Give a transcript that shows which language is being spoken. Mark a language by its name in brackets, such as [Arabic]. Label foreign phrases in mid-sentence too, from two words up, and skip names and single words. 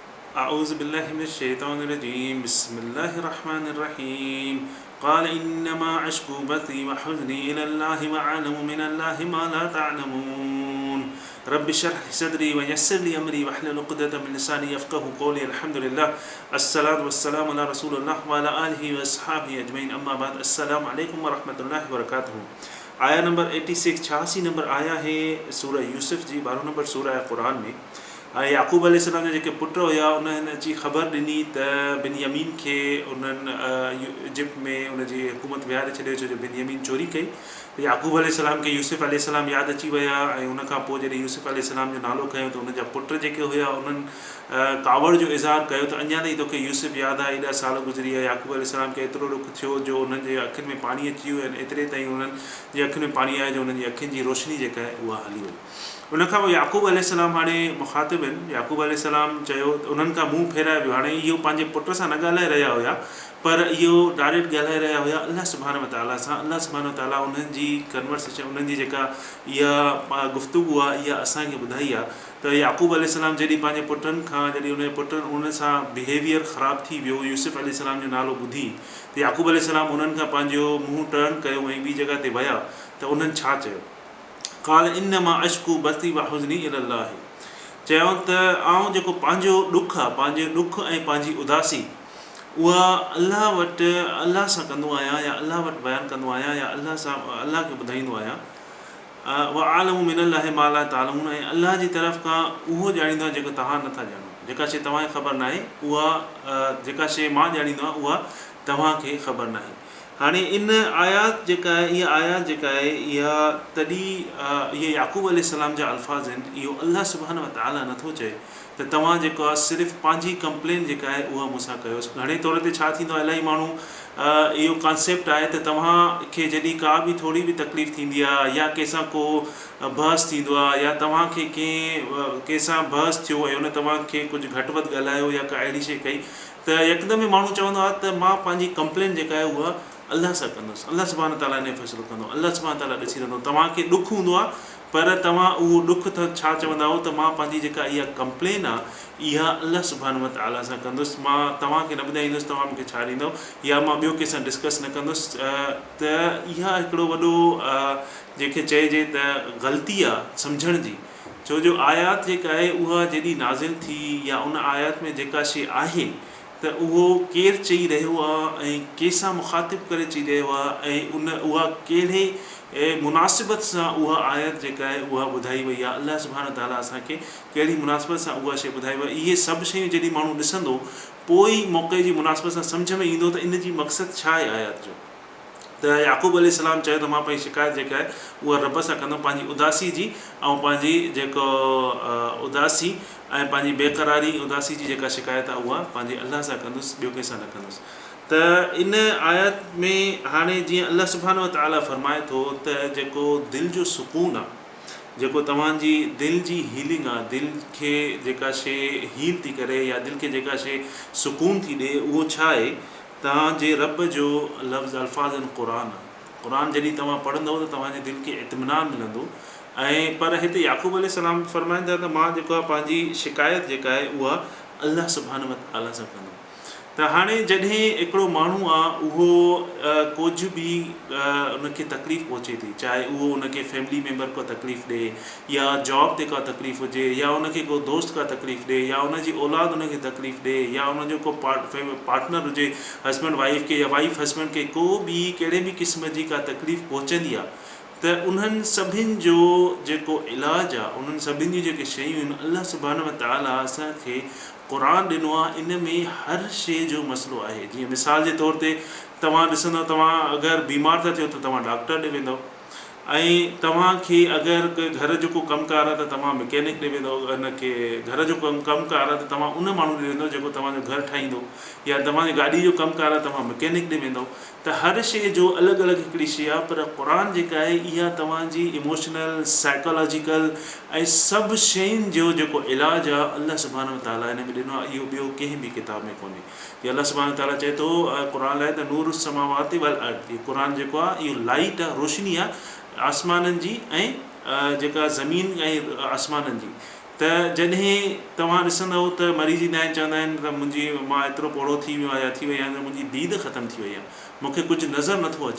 [Arabic] أعوذ بالله من الشيطان الرجيم بسم الله الرحمن الرحيم قال إنما أشكو بثي وحزني إلى الله وأعلم من الله ما لا تعلمون رب اشرح لي صدري ويسر لي أمري واحلل عقدة من لساني يفقهوا قولي الحمد لله الصلاة والسلام على رسول الله وعلى آله وأصحابه أجمعين أما بعد السلام عليكم ورحمة الله وبركاته [Sindhi] आया नंबर 86 86 नंबर आया है सूरह यूसुफ जी 12 नंबर सूरह है कुरान में याकूब अलैहिस्सलाम जे जेके पुट हुया उन्हनि जी ख़बर ॾिनी त बिनयमीन खे उन्हनि इजिप्ट में उनजी हुकूमत विहारे छॾियो छो जो बिनयमीन चोरी कई याकूब अलैहिस्सलाम खे यूसुफ अलैहिस्सलाम यादि अची विया ऐं उनखां पोइ जॾहिं यूसुफ अलैहिस्सलाम जो नालो खयो त उनजा पुट जेके हुया उन्हनि कावड़ जो इज़हार कयो त अञा ताईं तोखे यूसुफ यादि आहे एॾा साल गुज़री विया याकूब अलैहिस्सलाम खे एतिरो ॾुख थियो जो उन्हनि जे अखियुनि में पाणी अची वियो ऐं एतिरे ताईं उन्हनि जे अखियुनि में पाणी आयो जो उन्हनि जी अखियुनि जी रोशनी जेका आहे उहा हली वई उनखां पोइ याकूब अलैहिस्सलाम हाणे मुखातिब आहिनि याकूब अलैहिस्सलाम चयो उन्हनि खां मुंहुं फेराए वियो हाणे इहो पंहिंजे पुट सां न ॻाल्हाए रहिया हुया पर इहो डायरेक्ट ॻाल्हाए रहिया हुया [Arabic] الله سبحانه وتعالى [Sindhi] सां [Arabic] الله سبحانه وتعالى [Sindhi] उन्हनि जी कन्वर्सेशन उन्हनि जी जेका इहा गुफ़्तगू आहे इहा असांखे ॿुधाई आहे त याकूब अलैहिस्सलाम जॾहिं पंहिंजे पुटनि खां जॾहिं उनजे पुटनि उन सां बिहेवियर ख़राबु थी वियो यूसुफ अलैहिस्सलाम जो नालो ॿुधी त याकूब अलैहिस्सलाम उन्हनि खां पंहिंजो मुंहुं टर्न कयो ऐं ॿी जॻह ते विया त उन्हनि छा चयो [Arabic] قال إنما أشكو بثي وحزني إلى الله [Sindhi] चयो त आउं जेको पंहिंजो ॾुखु आहे पंहिंजे ॾुखु ऐं पंहिंजी उदासी उहा अल्लाह वटि अल्लाह सां कंदो आहियां या अल्लाह वटि बयानु कंदो आहियां या अल्लाह सां अल्लाह खे ॿुधाईंदो आहियां [Arabic] وأعلم من الله ما لا تعلمون [Sindhi] ऐं अल्लाह जी तरफ़ खां उहो ॼाणींदो आहे जेको तव्हां नथा ॼाणो जेका शइ तव्हांखे ख़बर नाहे उहा जेका शइ मां ॼाणींदो आहियां उहा तव्हांखे ख़बर नाहे हाणे इन आयात जेका आहे इहा आयात जेका आहे इहा तॾहिं इहे याकूब अलैहिस्सलाम जा अल्फाज़ आहिनि इहो [Arabic] الله سبحانه وتعالى [Sindhi] नथो चए त तव्हां जेको आहे सिर्फ़ु पंहिंजी कंप्लेन जेका आहे उहा मूंसां कयोसि घणे तौर ते छा थींदो आहे इलाही माण्हू इहो कॉन्सेप्ट आहे त तव्हांखे जॾहिं का बि थोरी बि तकलीफ़ थींदी आहे या कंहिंसां को बहस थींदो आहे या तव्हांखे कंहिंसां बहस थियो ऐं उन तव्हांखे कुझु घटि वधि ॻाल्हायो या का अहिड़ी शइ कई त यकदमि माण्हू चवंदो आहे त मां पंहिंजी कंप्लेन जेका आहे उहा अल्लाह सां कंदुसि [Arabic] الله سبحانه وتعالى [Sindhi] इन जो फ़ैसिलो कंदो [Arabic] الله سبحانه وتعالى [Sindhi] ॾिसी रहंदो तव्हांखे ॾुखु हूंदो आहे पर तव्हां उहो ॾुखु त छा चवंदा हो त मां पंहिंजी जेका इहा कंप्लेन आहे इहा [Arabic] الله سبحانه وتعالى [Sindhi] सां कंदुसि मां तव्हांखे न ॿुधाईंदुसि तव्हां मूंखे छा ॾींदव या मां ॿियो कंहिंसां डिस्कस न कंदुसि त इहा हिकिड़ो वॾो जंहिंखे चइजे त ग़लती आहे सम्झण जी छो जो आयात जेका आहे उहा जॾहिं नाज़िल थी या उन आयात में जेका शइ आहे त उहो केरु चई रहियो आहे ऐं कंहिंसां मुखातिब करे चई रहियो आहे ऐं उहा कहिड़े मुनासिबत सां उहा आयत जेका आहे उहा ॿुधाई वई आहे [Arabic] الله سبحانه وتعالى [Sindhi] असांखे कहिड़ी मुनासिबत सां उहा शइ ॿुधाई वई इहे सभु शयूं जॾहिं माण्हू ॾिसंदो पोइ ई मौक़े जी मुनासिबत सां सम्झ में ईंदो त इन जी मक़सदु छा आहे आयत जो त याकूब अलैहिस्सलाम चयो त मां पंहिंजी शिकायत जेका आहे उहा रब सां कंदुमि पंहिंजी उदासी जी ऐं पंहिंजी जेको उदासी ऐं पंहिंजी बेक़रारी उदासी जी जेका शिकायत आहे उहा पंहिंजे अल्लाह सां कंदुसि ॿियो कंहिंसां न कंदुसि त इन आयत में हाणे जीअं [Arabic] الله سبحانه وتعالى [Sindhi] फ़रमाए थो त जेको दिलि जो सुकून आहे जेको तव्हांजी दिलि जी हीलिंग आहे दिलि खे जेका शइ हील थी करे या दिलि खे जेका शइ सुकून थी ॾिए उहो छा आहे तव्हांजे रब जो लफ़्ज़ अल्फाज़ आहिनि क़ुरान जॾहिं तव्हां पढ़ंदव त तव्हांजे दिलि खे इत्मिनान मिलंदो ऐं पर हिते याकूब अलैहिस्सलाम फ़रमाइनि था त मां जेको आहे पंहिंजी शिकायत जेका आहे उहा [Arabic] الله سبحانه وتعالى [Sindhi] सां कंदुमि त हाणे जॾहिं हिकिड़ो माण्हू आहे उहो कुझु बि उनखे तकलीफ़ पहुचे थी चाहे उहो उनखे [English] family member [Sindhi] को तकलीफ़ ॾिए या जॉब ते का तकलीफ़ हुजे या उनखे को दोस्त का तकलीफ़ ॾिए या उनजी औलाद उनखे तकलीफ़ ॾिए या उनजो को पार्टनर हुजे [English] husband wife [Sindhi] खे या [English] wife husband [Sindhi] खे को बि कहिड़े बि क़िस्म जी का तकलीफ़ पहुचंदी आहे त उन्हनि सभिनि जो जेको इलाजु आहे उन्हनि सभिनि जी जेके शयूं आहिनि [Arabic] الله سبحانه وتعالى [Sindhi] असांखे क़ुरान ॾिनो आहे इन में हर शइ जो मसइलो आहे जीअं मिसाल जे तौर ते तव्हां ॾिसंदव तव्हां अगरि बीमार था थियो त तव्हां डॉक्टर ॾे वेंदव ऐं तव्हांखे अगरि घर जो को कमकार आहे त तव्हां मैकेनिक ॾे वेंदव हिनखे घर जो कमकार आहे त तव्हां उन माण्हू ॾे वेंदव जेको तव्हांजो घरु ठाहींदो या तव्हांजी गाॾी जो कमकार आहे तव्हां मैकेनिक ॾे वेंदव त हर शइ जो अलॻि अलॻि हिकिड़ी शइ आहे पर क़ुरान जेका आहे इहा तव्हांजी [English] emotional psychological [Sindhi] ऐं सभु शयुनि जो जेको इलाजु आहे [Arabic] الله سبحانه وتعالى [Sindhi] हिन में ॾिनो आहे इहो ॿियो कंहिं बि किताब में कोन्हे या [Arabic] الله سبحانه وتعالى [Sindhi] चए थो क़ुरान लाइ त [Arabic] نور السماوات والأرض [Sindhi] क़ुरान जेको आहे इहो लाइट आहे रोशनी आहे आसमाननि जी ऐं जेका ज़मीन ऐं आसमाननि जी त जॾहिं तव्हां ॾिसंदव त मरीज़ ईंदा आहिनि, चवंदा आहिनि त मां एतिरो पोड़ो थी वियो आहे या थी वई आहे त मुंहिंजी दीद ख़तमु थी वई आहे, मूंखे कुझु नज़र नथो अचे।